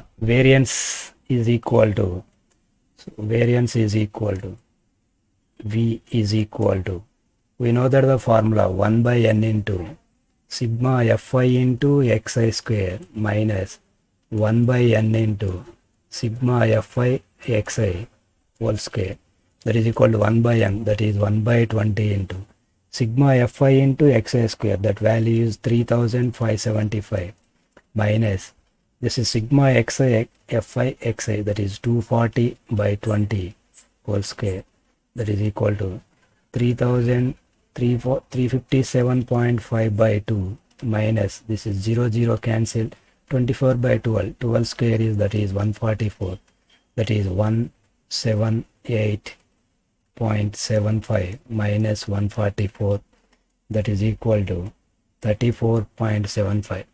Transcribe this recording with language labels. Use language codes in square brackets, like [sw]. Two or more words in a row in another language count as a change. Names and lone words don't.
[en] Variance is equal to, so variance is equal to V is equal to, we know that the formula 1 by n into sigma Fi into xi square minus 1 by n into sigma Fi xi whole square, that is equal to 1 by n, that is 1 by 20 into sigma fi into xi square, that value is 3575, minus this is sigma xi fi xi, that is 240 by 20 whole square, that is equal to 357.5 by 2, minus this is 0 cancelled, 24 by 12, 12 square is, that is 144, that is 178.75 minus 144, that is equal to 34.75.